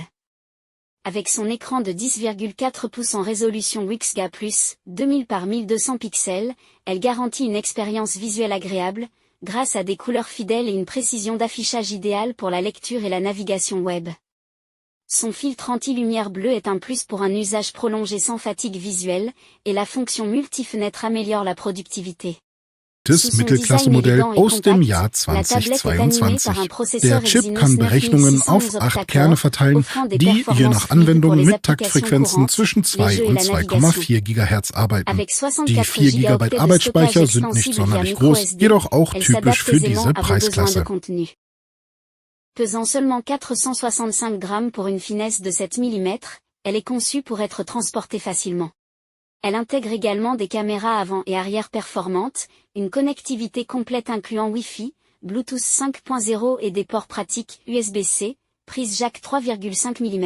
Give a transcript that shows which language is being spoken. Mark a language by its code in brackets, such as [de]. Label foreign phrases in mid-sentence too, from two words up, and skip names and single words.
[fr] Avec son écran de 10,4 pouces en résolution XGA+, 2000 par 1200 pixels, elle garantit une expérience visuelle agréable, grâce à des couleurs fidèles et une précision d'affichage idéale pour la lecture et la navigation web. Son filtre anti-lumière bleue est un plus pour un usage prolongé sans fatigue visuelle, et la fonction multi-fenêtre améliore la productivité. [de] Das Mittelklasse-Modell aus dem Jahr 2022. Der Chip kann Berechnungen auf 8 Kerne verteilen, die je nach Anwendung mit Taktfrequenzen zwischen 2 und 2,4 GHz arbeiten. Die 4 GB Arbeitsspeicher sind nicht sonderlich groß, jedoch auch typisch für diese Preisklasse. [fr] Pesant seulement 465 grammes pour une finesse de 7 mm, elle est conçue pour être transportée facilement. Elle intègre également des caméras avant et arrière performantes, une connectivité complète incluant Wi-Fi, Bluetooth 5.0 et des ports pratiques USB-C, prise jack 3,5 mm.